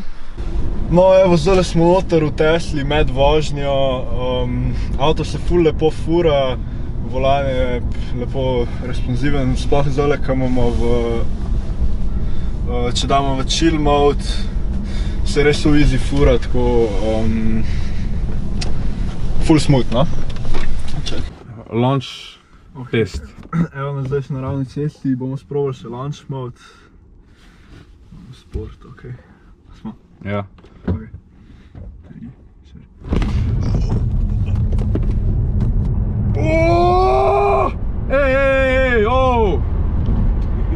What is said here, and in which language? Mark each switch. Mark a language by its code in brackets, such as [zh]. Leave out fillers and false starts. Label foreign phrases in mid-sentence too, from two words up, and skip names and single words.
[sl] No evo, zdaj smo noter v Tesli med vožnjo, avto se ful lepo fura, volan je lepo responsiven, sploh zdaj, ko imamo če damo v [en] chill mode, [sl] se res v easy fura, tako ful smooth, no? [en] Launch test. [sl] Evo nas zdaj na ravni cesti, bomo sprobali še [en] launch mode. [sl] Sport, okej. Smo? Ja. Ok. 3, 4. Oooo! Ej, oh!